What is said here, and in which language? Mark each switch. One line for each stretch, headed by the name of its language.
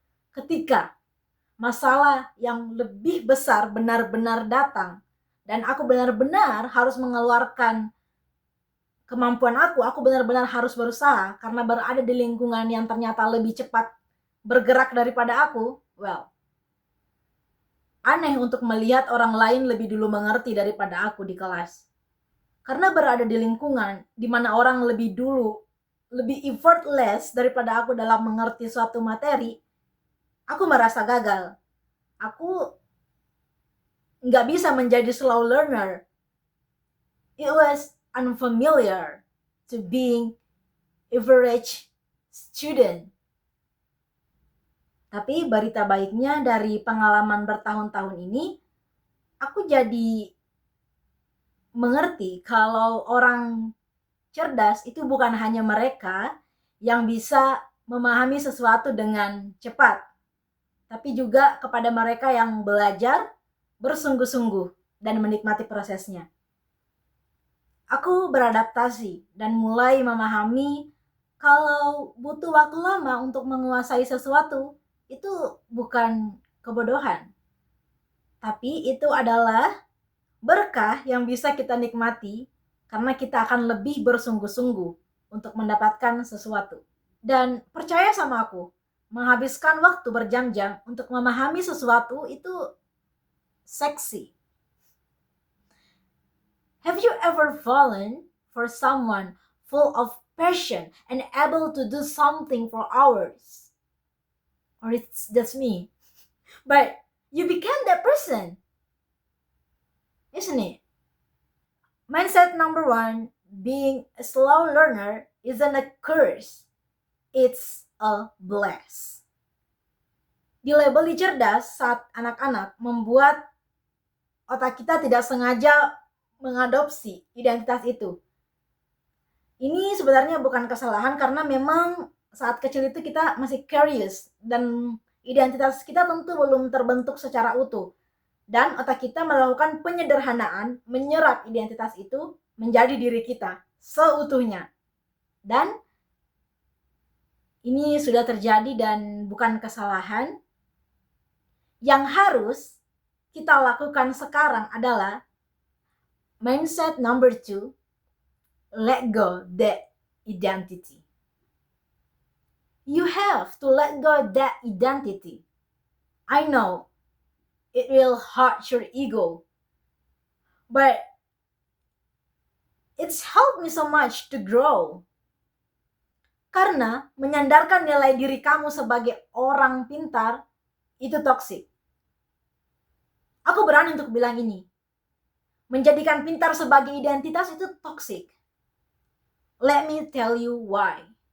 Indonesian: Ketika masalah yang lebih besar benar-benar datang, dan aku benar-benar harus mengeluarkan kemampuan aku benar-benar harus berusaha karena berada di lingkungan yang ternyata lebih cepat bergerak daripada aku, well, aneh untuk melihat orang lain lebih dulu mengerti daripada aku di kelas. Karena berada di lingkungan di mana orang lebih dulu, lebih effortless daripada aku dalam mengerti suatu materi, aku merasa gagal. Aku nggak bisa menjadi slow learner.
English: It was unfamiliar to being average student.
Indonesian: Tapi berita baiknya dari pengalaman bertahun-tahun ini, aku jadi mengerti kalau orang cerdas itu bukan hanya mereka yang bisa memahami sesuatu dengan cepat, tapi juga kepada mereka yang belajar bersungguh-sungguh dan menikmati prosesnya. Aku beradaptasi dan mulai memahami kalau butuh waktu lama untuk menguasai sesuatu itu bukan kebodohan, tapi itu adalah berkah yang bisa kita nikmati karena kita akan lebih bersungguh-sungguh untuk mendapatkan sesuatu. Dan percaya sama aku, menghabiskan waktu berjam-jam untuk memahami sesuatu itu seksi.
English: Have you ever fallen for someone full of passion and able to do something for hours? Or it's just me. But you became that person, isn't it? Mindset number 1, being a slow learner isn't a curse. It's a bless.
Indonesian: Dilabeli cerdas saat anak-anak membuat otak kita tidak sengaja mengadopsi identitas itu. Ini sebenarnya bukan kesalahan karena memang saat kecil itu kita masih curious dan identitas kita tentu belum terbentuk secara utuh. Dan otak kita melakukan penyederhanaan, menyerap identitas itu menjadi diri kita seutuhnya. Dan ini sudah terjadi dan bukan kesalahan. Yang harus kita lakukan sekarang adalah
English: mindset number 2, let go that identity. You have to let go that identity. I know it will hurt your ego, but it's helped me so much to grow.
Indonesian: Karena menyandarkan nilai diri kamu sebagai orang pintar itu toksik. Aku berani untuk bilang ini. Menjadikan pintar sebagai identitas itu toksik.
English: Let me tell you why.